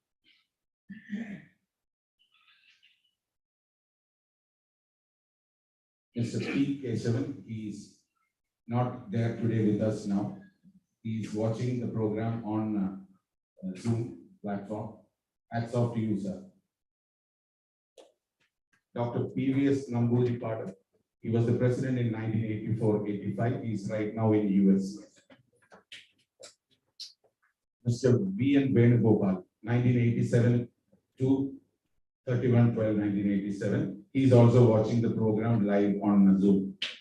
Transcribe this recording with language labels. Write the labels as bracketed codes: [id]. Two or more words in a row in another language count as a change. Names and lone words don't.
[en] Mr. P. Kesavan, he is not there today with us now. He is watching the program on Zoom platform. Hats off to you, sir. Dr. P.V.S. Namboodiripadu, he was the president in 1984-85. He is right now in US. Mr. V.N. Venugopal, 1987 to 31/12/1987. He is also watching the program live on Zoom.